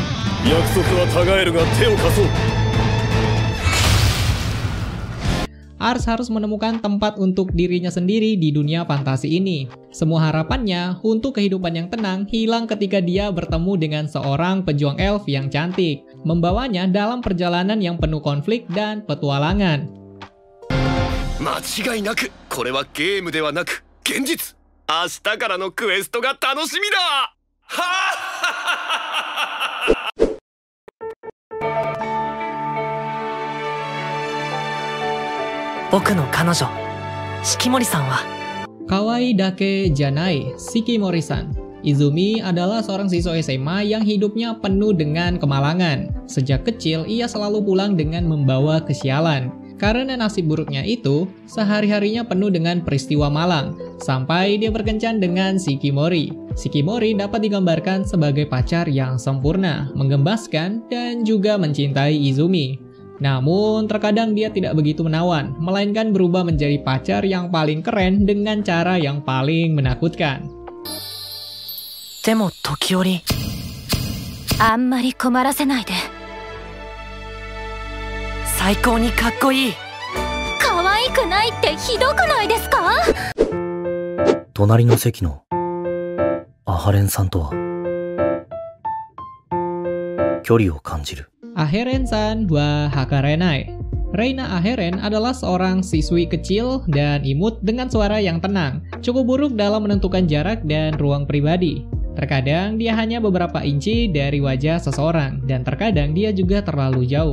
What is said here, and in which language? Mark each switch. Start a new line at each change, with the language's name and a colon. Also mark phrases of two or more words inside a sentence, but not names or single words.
Indonesian: Ars harus menemukan tempat untuk dirinya sendiri di dunia fantasi ini. Semua harapannya untuk kehidupan yang tenang hilang ketika dia bertemu dengan seorang pejuang elf yang cantik, membawanya dalam perjalanan yang penuh konflik dan petualangan.
Japanese: 間違いなくこれはゲームではなく現実。明日からのクエストが楽しみだ。僕の彼女、四季森さんは
Indonesian: Kawaii dake janai Shikimori-san. Izumi adalah seorang siswa SMA yang hidupnya penuh dengan kemalangan. Sejak kecil, ia selalu pulang dengan membawa kesialan. Karena nasib buruknya itu, sehari-harinya penuh dengan peristiwa malang, sampai dia berkencan dengan Shikimori. Shikimori dapat digambarkan sebagai pacar yang sempurna, menggembaskan, dan juga mencintai Izumi. Namun, terkadang dia tidak begitu menawan, melainkan berubah menjadi pacar yang paling keren dengan cara yang paling menakutkan.
Japanese: でも時折あんまり困らせないで。最高にかっこいい。可愛くないってひどくないですか？隣の席のアハレンさんとは距離を感じる。
Indonesian: Aheren-san wa Hakarenai. Reina Aheren adalah seorang siswi kecil dan imut dengan suara yang tenang, cukup buruk dalam menentukan jarak dan ruang pribadi. Terkadang dia hanya beberapa inci dari wajah seseorang, dan terkadang dia juga terlalu jauh.